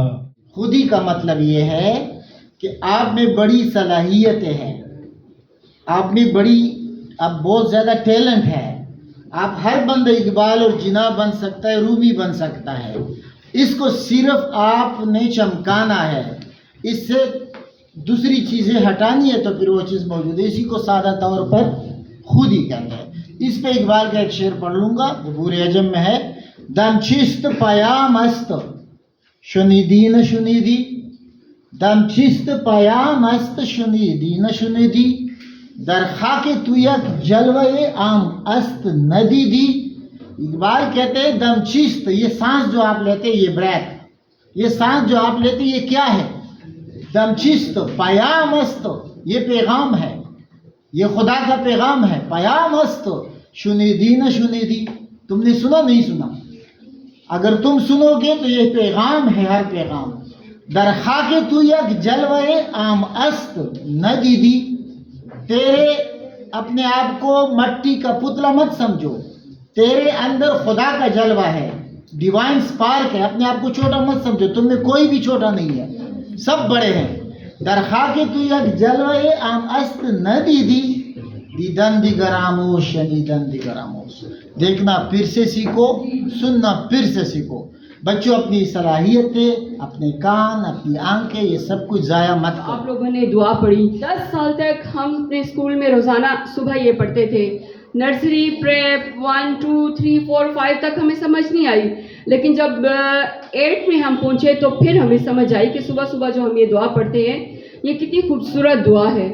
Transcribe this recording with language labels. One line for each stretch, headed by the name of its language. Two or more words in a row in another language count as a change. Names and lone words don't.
Urdu: خودی کا مطلب یہ ہے کہ آپ میں بڑی صلاحیتیں ہیں، آپ میں اب بہت زیادہ ٹیلنٹ ہے، آپ ہر بندہ اقبال اور جناح بن سکتا ہے، رومی بن سکتا ہے، اس کو صرف آپ نے چمکانا ہے، اس سے دوسری چیزیں ہٹانی ہے تو پھر وہ چیز موجود ہے، اسی کو سادہ طور پر خودی کہتے ہیں۔ اس پہ اقبال کا ایک شعر پڑھ لوں گا، وہ بورے عجم میں ہے۔
Persian: دم چیست پیام است شنیدی نہ شنیدی، دم چیست پیام است شنیدی نہ شنیدی، در خاک تو یک جلوہ عام است ندیدی۔
Urdu: اقبال کہتے ہیں
Persian: دم چیست،
Urdu: یہ سانس جو آپ لیتے یہ بریتھ، یہ سانس جو آپ لیتے یہ کیا ہے؟
Persian: دم چیست پیام است،
Urdu: یہ پیغام ہے، یہ خدا کا پیغام ہے۔
Persian: پیام است شنیدی نہ شنیدی،
Urdu: تم نے سنا نہیں سنا، اگر تم سنو گے تو یہ پیغام ہے، ہر پیغام۔
Persian: در خاک تو یک جلوہ عام است ندیدی،
Urdu: تیرے اپنے آپ کو مٹی کا پتلا مت سمجھو، تیرے اندر خدا کا جلوہ ہے،
English: divine spark
Urdu: ہے، اپنے آپ کو چھوٹا مت سمجھو، تم میں کوئی بھی چھوٹا نہیں ہے، سب بڑے ہیں۔
Persian: در خاک تو یک جلوہ عام است ندیدی، دیدن دیگر آموش شنیدن دیگر آموش،
Urdu: دیکھنا پھر سے سیکھو، سننا پھر سے سیکھو۔ بچوں اپنی صلاحیتیں، اپنے کان، اپنی آنکھیں، یہ سب کچھ ضائع مت کرو۔ آپ لوگوں نے دعا پڑھی، 10 سال تک ہم اپنے اسکول میں روزانہ صبح یہ پڑھتے تھے، نرسری، پریپ 1 2 3 4 5 تک ہمیں سمجھ نہیں آئی، لیکن جب 8 میں ہم پہنچے تو پھر ہمیں سمجھ آئی کہ صبح صبح جو ہم یہ دعا پڑھتے ہیں یہ کتنی خوبصورت دعا ہے۔